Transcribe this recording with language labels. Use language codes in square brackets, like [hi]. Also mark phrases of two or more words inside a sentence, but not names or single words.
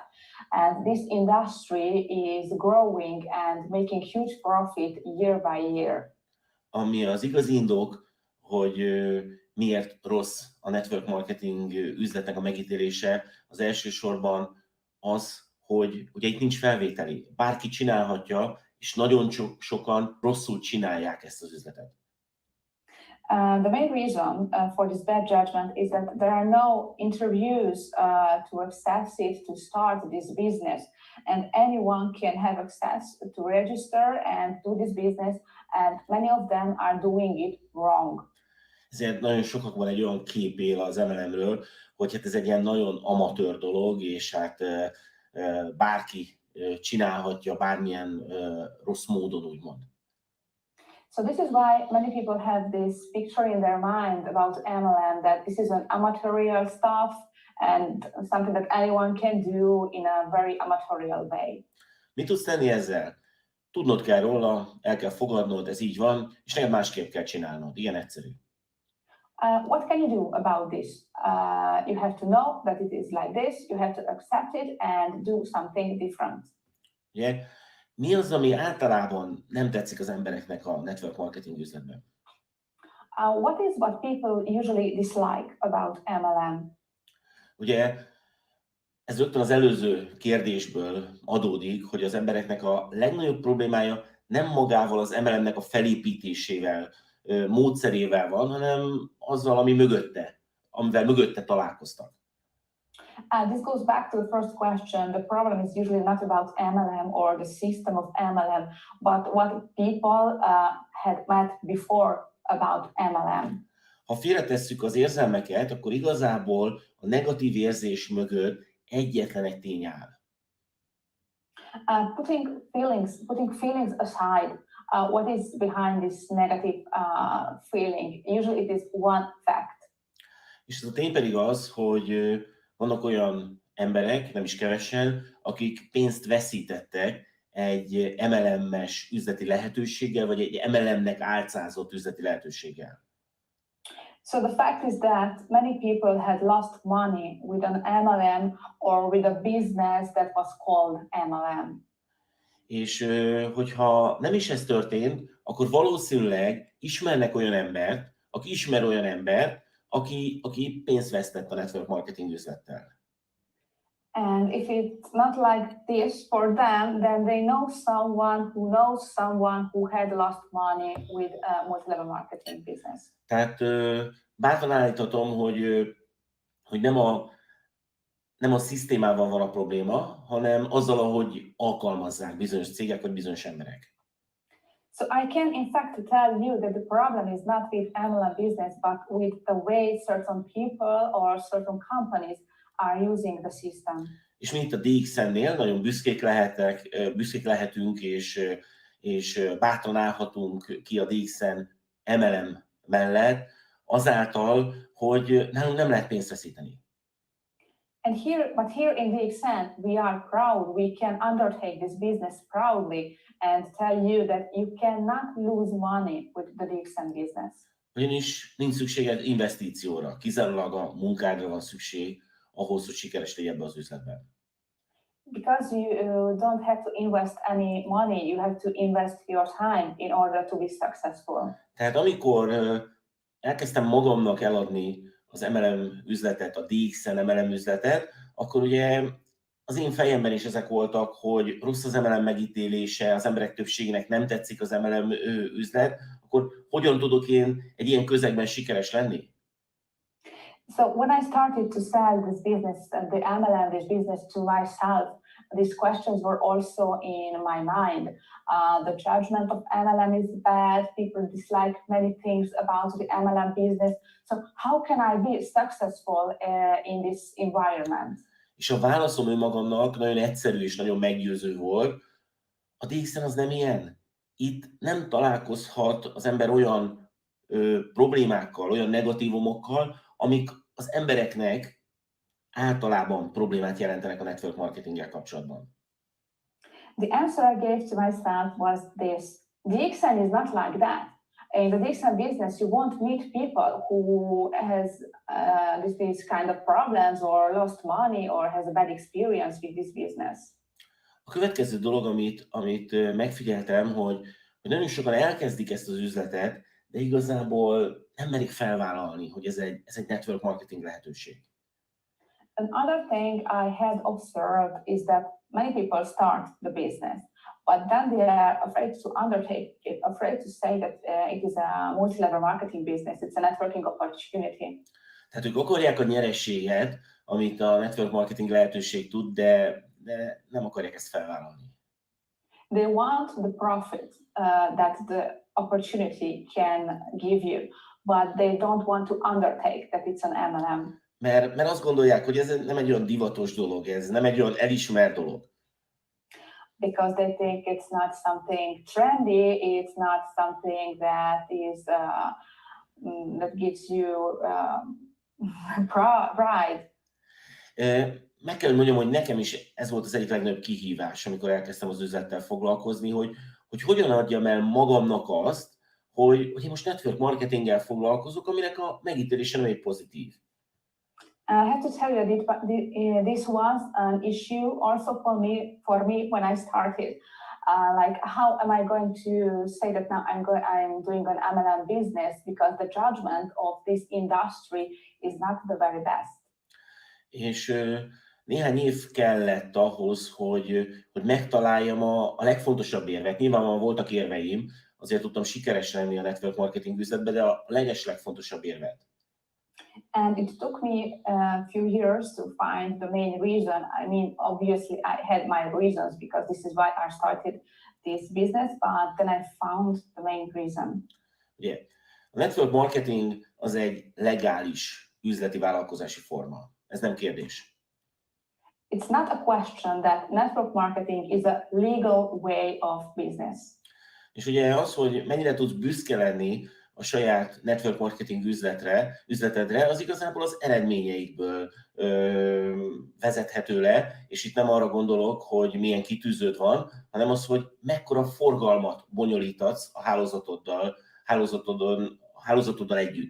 [en] And this industry is growing and making huge profit year by year. [hu] Ami az igazi indok, hogy miért rossz a [en] network marketing [hu] üzletnek a megítélése, az elsősorban az, hogy ugye itt nincs felvételi. Bárki csinálhatja, és nagyon sokan rosszul csinálják ezt az üzletet. [en] The main reason for this bad judgment is that there are no interviews to access it to start this business, and anyone can have access to register and do this business, and many of them are doing it wrong. [hu] Ezért nagyon sokakban egy olyan kép él az MLM-ről, hogy hát ez egy ilyen nagyon amatőr dolog, és hát bárki csinálhatja bármilyen rossz módon, úgymond. [en] So this is why many people have this picture in their mind about MLM, that this is an amatorial stuff and something that anyone can do in a very amatorial way. [hu] Mit tudsz tenni ezzel? Tudnod kell róla, el kell fogadnod, ez így van, és neked másképp kell csinálnod. Ilyen egyszerű. [en] What can you do about this? You have to know that it is like this, you have to accept it and do something different. [hu] Ugye? Mi az, ami általában nem tetszik az embereknek a [en] network marketing [hu] üzletben? [en] What people usually dislike about MLM? [hu] Ugye, ez rögtön az előző kérdésből adódik, hogy az embereknek a legnagyobb problémája nem magával az MLM-nek a felépítésével, módszerével van, hanem azzal, ami mögötte, amivel mögötte találkoztak. [en] This goes back to the first question. The problem is usually not about MLM or the system of MLM, but what people had met before about MLM. [hu] Ha félretesszük az érzelmeket, akkor igazából a negatív érzés mögött egyetlen egy tény áll. [en] Putting feelings aside, what is behind this negative feeling? Usually it is one fact. [hu] És ez a tény pedig az, hogy vannak olyan emberek, nem is kevesen, akik pénzt veszítettek egy MLM-es üzleti lehetőséggel, vagy egy MLM-nek álcázott üzleti lehetőséggel. [en] So the fact is that many people had lost money with an MLM or with a business that was called MLM. [hu] És hogyha nem is ez történt, akkor valószínűleg ismernek olyan embert, aki ismer olyan embert, aki pénzt vesztett a [en] network marketing [hu] üzlettel. [en] And if it's not like this for them, then they know someone who had lost money with a multi-level marketing business. [hu] Tehát bátran állíthatom, hogy nem a szisztémával van a probléma, hanem azzal, ahogy alkalmazzák bizonyos cégek vagy bizonyos emberek. [en] So I can in fact tell you that the problem is not with MLM business, but with the way certain people or certain companies are using the system. [hu] És mi itt a DXN-nél nagyon büszkék lehetünk, és bátran állhatunk ki a DXN MLM mellett, azáltal, hogy nálunk nem lehet pénzt veszíteni. [en] But here in DXN, we are proud. We can undertake this business proudly and tell you that you cannot lose money with the DXN business. [hu] Ugyanis nincs szükséged investícióra, kizárólag a munkádra van szükség ahhoz, hogy sikeres legyél ebbe az üzletben. [en] Because you don't have to invest any money, you have to invest your time in order to be successful. [hu] Tehát amikor elkezdtem magamnak eladni az MLM üzletet, a DXN MLM üzletet, akkor ugye az én fejemben is ezek voltak, hogy rossz az MLM megítélése, az emberek többségének nem tetszik az MLM üzlet, akkor hogyan tudok én egy ilyen közegben sikeres lenni? [en] So when I started to sell this business, the MLM, this business to myself, these questions were also in my mind. The judgment of MLM is bad. People dislike many things about the MLM business. So how can I be successful in this environment? [hu] És a válaszom önmagamnak nagyon egyszerű és nagyon meggyőző volt. A DXN az nem ilyen. Itt nem találkozhat az ember olyan problémákkal, olyan negatívumokkal, amik az embereknek általában problémát jelentenek a [en] network marketinggel [hu] kapcsolatban. [en] The answer I gave to myself was this: DXN is not like that. In the DXN business, you won't meet people who has these kind of problems or lost money or has a bad experience with this business. [hu] A következő dolog, amit megfigyeltem, hogy nagyon sokan elkezdik ezt az üzletet, de igazából nem merik felvállalni, hogy ez egy [en] network marketing [hu] lehetőség. [en] Another thing I had observed is that many people start the business, but then they are afraid to undertake it, afraid to say that it is a multi-level marketing business, it's a networking opportunity. [hu] Tehát ők akarják a nyerességet, amit a [en] network marketing [hu] lehetőség tud, de nem akarják ezt felvállalni. [en] They want the profit that the opportunity can give you, but they don't want to undertake that it's an MLM. [hu] Mert azt gondolják, hogy ez nem egy olyan divatos dolog, ez nem egy olyan elismert dolog. [en] Because they think it's not something trendy, it's not something that is that gives you pride. [hu] Meg kell, hogy mondjam, hogy nekem is ez volt az egyik legnagyobb kihívás, amikor elkezdtem az üzlettel foglalkozni, hogy hogyan adjam el magamnak azt, hogy én most [en] network marketinggel [hu] foglalkozok, aminek a megítélése nem egy pozitív. [en] I have to tell you that this was an issue also for me when I started. Like, how am I going to say that now I'm doing an MLM business, because the judgment of this industry is not the very best. [hu] És néhány év kellett ahhoz, hogy megtaláljam a legfontosabb érvet. Nyilvánvalóan voltak érveim, azért tudtam sikeres lenni a [en] network marketing [hu] üzletben, de a legfontosabb érvet. [en] And it took me a few years to find the main reason. I mean, obviously I had my reasons, because this is why I started this business, but then I found the main reason. [hu] Ugye, a [en] network marketing [hu] az egy legális üzleti vállalkozási forma. Ez nem kérdés. [en] It's not a question that network marketing is a legal way of business. [hu] És ugye az, hogy mennyire tudsz büszke lenni a saját [en] network marketing [hu] üzletedre, az igazából az eredményeidből vezethető le, és itt nem arra gondolok, hogy milyen kitűződ van, hanem az, hogy mekkora forgalmat bonyolítatsz a hálózatoddal együtt.